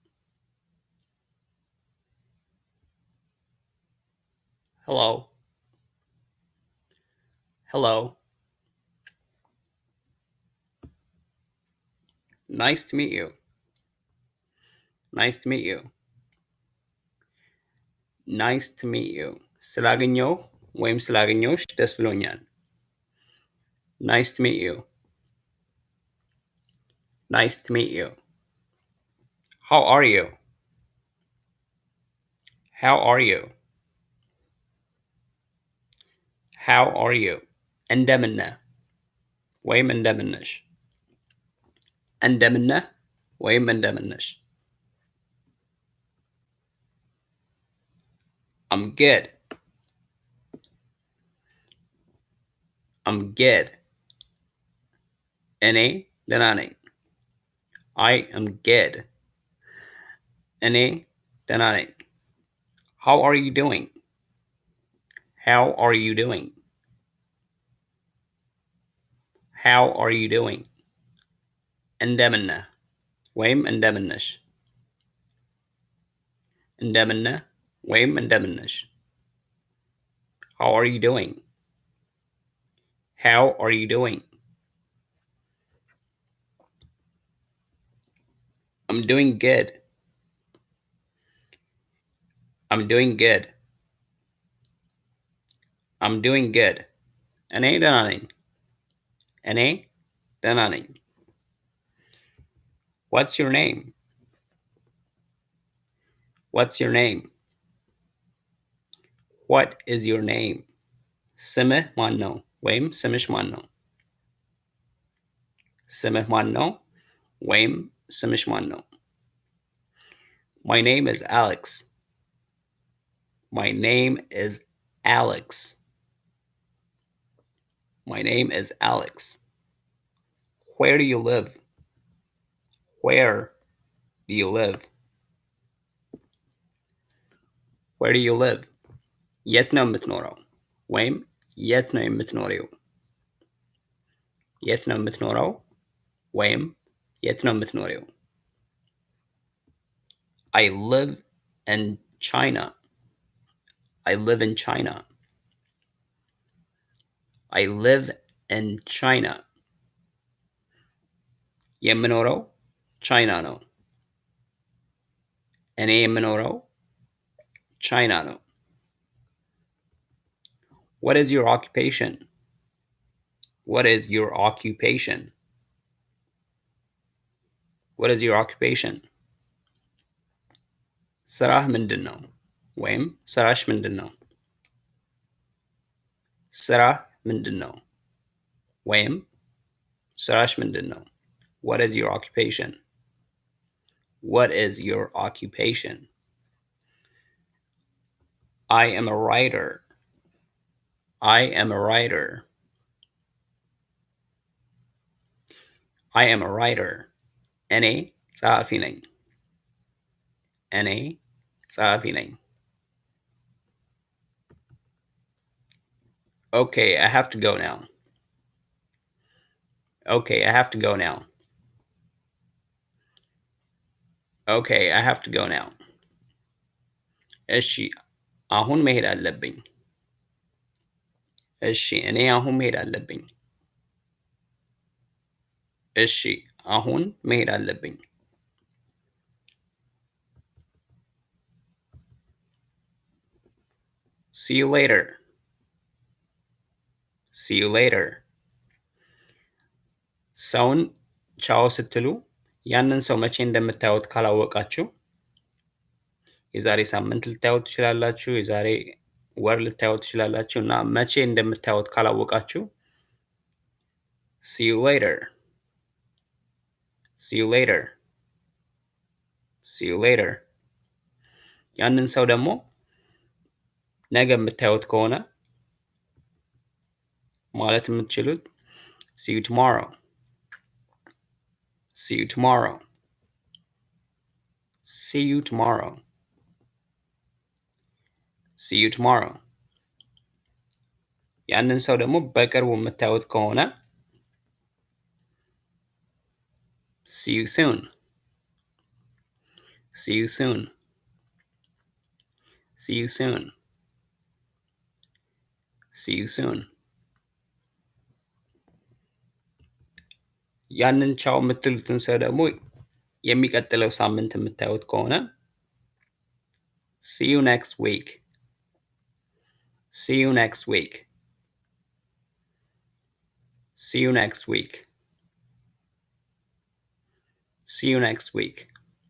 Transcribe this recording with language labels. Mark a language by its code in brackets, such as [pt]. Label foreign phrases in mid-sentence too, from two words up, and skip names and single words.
[en] Hello. Hello. Nice to meet you. Nice to meet you. Nice to meet you. [am] ስላገኘው ወይም ስላገኘውሽ ደስ ብሎኛል። [en] Nice to meet you. Nice to meet you. How are you? How are you? How are you? [am] እንደምን ነህ ወይም እንደምን ነሽ? እንደምን ነህ ወይም እንደምን ነሽ? [en] I'm good. I'm good. [am] እኔ ደህና ነኝ። [en] I am good. [am] እኔ ደህና ነኝ። [en] How are you doing? How are you doing? How are you doing? [am] እንደምን ነህ ወይም እንደምን ነሽ? እንደምን ነህ ወይም እንደምን ነሽ? [en] How are you doing? How are you doing? I'm doing good. I'm doing good. I'm doing good. [am] እኔ ደህና ነኝ። እኔ ደህና ነኝ። [en] What's your name? What's your name? What is your name? [am] ስምህ ማን ነው ወይም ስምሽ ማን ነው? ስምህ ማን ነው ወይም ስምሽ ማን ነው? [en] My name is Alex. My name is Alex. My name is Alex. Where do you live? Where do you live? Where do you live? [am] የት ነው የምትኖረው? ወይም የት ነው የምትኖሪው? የት ነው የምትኖረው? ወይም የት ነው የምትኖሪው? [en] I live in China. I live in China. I live in China. [am] የምኖረው ቻይና ነው። እኔ የምኖረው ቻይና ነው። [en] What is your occupation? What is your occupation? What is your occupation? [am] ስራህ ምንድን ነው? ወይም ስራሽ ምንድን ነው? ስራህ ምንድን ነው? ወይም ስራሽ ምንድን ነው? [en] What is your occupation? What is your occupation? I am a writer. I am a writer. I am a writer. [am] እኔ ጸሐፊ ነኝ። እኔ ጸሐፊ ነኝ። [en] Okay, I have to go now. Okay, I have to go now. Okay, I have to go now. [am] እሺ አሁን መሄድ አለብኝ። እሺ እኔ አሁን መሄድ አለብኝ። እሺ አሁን መሄድ አለብኝ። [en] See you later. See you later. [am] ሰውን ቻው ስትሉ ያንን ሰው መቼ እንደምታዩት ካላወቃችሁ የዛሬ ሳምንት ልታዩት ትችላላችሁ፣ የዛሬ ወር ልታዩት ትችላላችሁ እና መቼ እንደምታዩት ካላወቃችሁ [en] see you later. See you later. See you later. [am] ያንን ሰው ደግሞ ነገ የምታዩት ከሆነ ማለት የምትችሉት [en] see you tomorrow. See you tomorrow. See you tomorrow. See you tomorrow. [am] ያንን ሰው ደግሞ በቅርቡ የምታዩት ከሆነ [en] See you soon. See you soon. See you soon. See you soon. [am] ያንን ቻው የምትሉትን ሰው ደግሞ የሚቀጥለው ሳምንት የምታዩት ከሆነ [en] see you next week. See you next week. See you next week. See you next week.